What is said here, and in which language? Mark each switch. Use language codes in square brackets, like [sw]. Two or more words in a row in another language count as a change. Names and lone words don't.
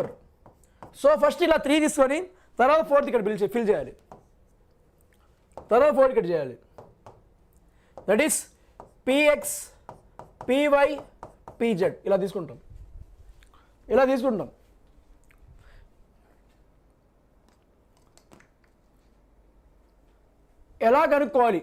[en] so first [te] ఇలా 3 తీసుకొని తర్వాత 4th ఇక్కడ ఫిల్ చేయాలి, తర్వాత 4 ఇక్కడ చేయాలి. [en] that is px py pz. [te] ఇలా తీసుకుంటాం, ఇలా తీసుకుంటాం. ఎలా కనుక్కోవాలి?